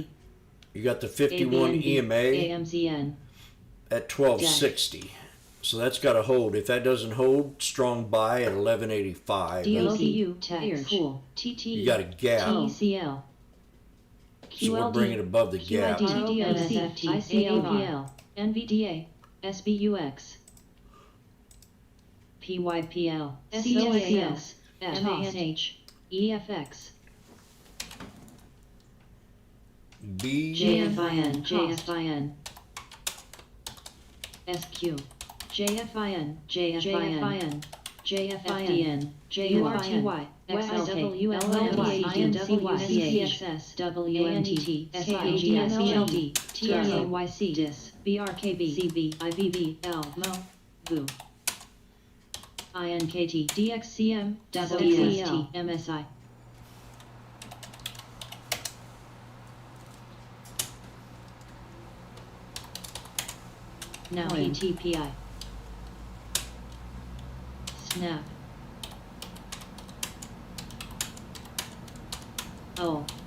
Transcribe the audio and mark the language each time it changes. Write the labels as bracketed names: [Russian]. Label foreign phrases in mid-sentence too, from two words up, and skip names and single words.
[English] You got the 51 ABNB. EMA AMZN. at 1260. So that's got to hold. If that doesn't hold, strong buy at 1185. DLCU. Tex. Pool. TT. You got a gap. TECL. So we'll bring it above the gap. QID. ICAPL. NVDA. SBUX. PYPL. SOAS. MANH. EFX. B. JFIN. JFIN. SQ. JFIN. JFIN. JFIN, JURTY, XLK, LLWNCYCHS, WNT, SIGSLD, TRAYC, DIS, BRKB, CB, IBB, L, MO, VU, INKT, DXCM, WST, MSI. Now ATPI. Snap. Oh.